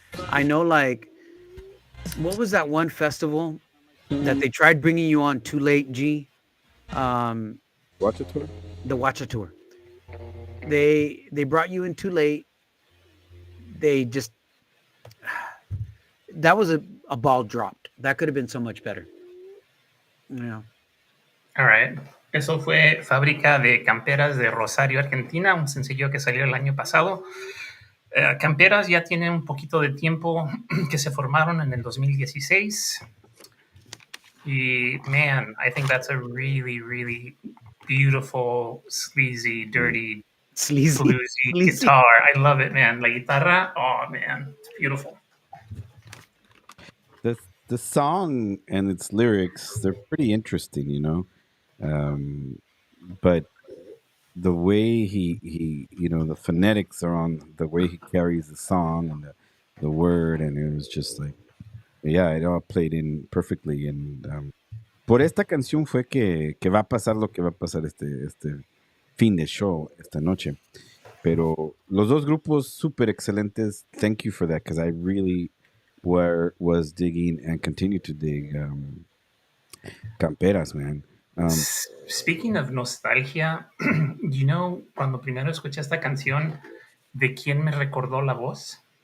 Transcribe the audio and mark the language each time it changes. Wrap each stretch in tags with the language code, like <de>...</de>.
<en>I know, like, what was that one festival that they tried bringing you on too late? G, um, Watch it, tour. the Watcha tour. They brought you in too late. They just that was a ball dropped. That could have been so much better. Yeah. All right.</en> <es>Eso fue Fábrica de Camperas de Rosario, Argentina, un sencillo que salió el año pasado. Camperas ya tienen un poquito de tiempo que se formaron en el 2016.</es> <en>Y, man, I think that's a really, really beautiful, sleazy, dirty, Sleazy, bluesy sleazy. guitar. I love it, man.</en> <es>La guitarra,</es> <en>oh, man, it's beautiful. The song and its lyrics, they're pretty interesting, but the way he the phonetics are on the way he carries the song and the word, and it was just like, yeah, it all played in perfectly.</en> <es>And por esta canción fue que va a pasar lo que va a pasar este fin de show esta noche. Pero los dos grupos súper excelentes.</es> <en>Thank you for that, because I really was digging and continue to dig Camperas, man. Speaking of nostalgia,</en> <es>cuando primero escuché esta canción, ¿de quién me recordó la voz?</es>